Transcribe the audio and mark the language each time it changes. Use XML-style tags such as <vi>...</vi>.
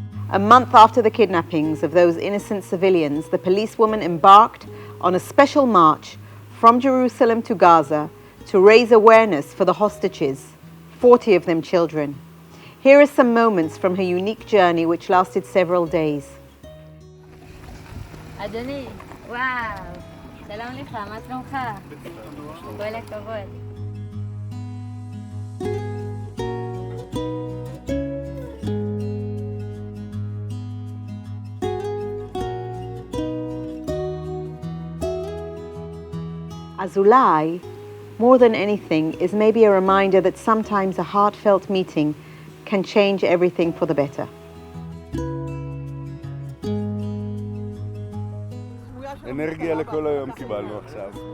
<en>A month after the kidnappings of those innocent civilians, the policewoman embarked on a special march from Jerusalem to Gaza to raise awareness for the hostages, 40 of them children. Here are some moments from her unique journey which lasted several days.</en> <he>אדוני, וואו, שלום לך, מה שלומך? כל הכבוד.</he> <en>Azulai, more than anything, is maybe a reminder that sometimes a heartfelt meeting can change everything for the better.</en> <he>אנרגיה לכל היום קיבלנו עכשיו.</he>